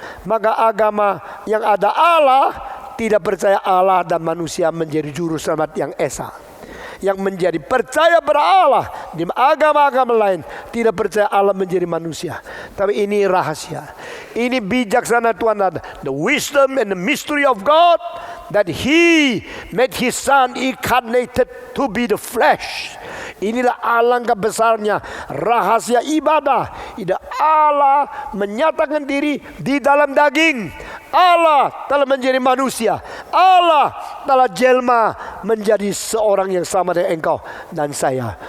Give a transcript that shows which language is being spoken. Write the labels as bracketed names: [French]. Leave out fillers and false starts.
[Indonesian] Maka agama yang ada Allah tidak percaya Allah dan manusia menjadi juru selamat yang esa. Yang menjadi percaya pada Allah di agama-agama lain tidak percaya Allah menjadi manusia. Tapi ini rahasia. Ini bijaksana Tuhan ada. [English] The wisdom and the mystery of God, that He made His Son incarnated to be the flesh. [Indonesian] Inilah alangkah besarnya rahasia ibadah. Allah menyatakan diri di dalam daging. Allah telah menjadi manusia. Allah telah jelma menjadi seorang yang sama dengan engkau dan saya.